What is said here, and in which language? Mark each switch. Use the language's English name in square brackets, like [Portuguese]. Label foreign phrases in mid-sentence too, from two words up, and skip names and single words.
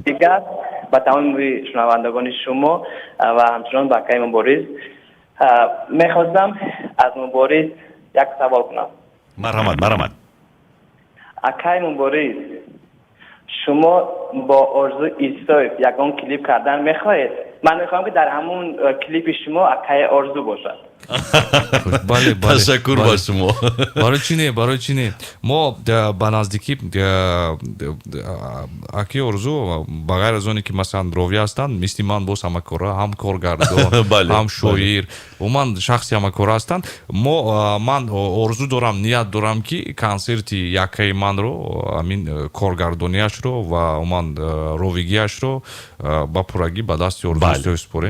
[Tajik] дигар ба тамоми шунавандагони шумо ва ҳамчунон ба акай мубориз мехостам аз мубориз як савол кунам марҳамат акай мубориз шумо бо Орзу Исоев ягон клип кардан мехоҳед من میخوام که در همون کلیپ شما اکای آرزو باشد. бале ташаккур ба шумо. барои чи не мо ба наздикӣ аки орзу ба ғайр аз оне ки масалан ровӣ ҳастанд мисли ман боз ҳамакора ҳам коргардон ҳам шоир умуман шахси ҳамакора ҳастанд ман орзу дорам ният дорам ки консерти якаи манро амин коргардонияшро ва умуман ровигиашро ба пуррагӣ ба дасти орзу супорем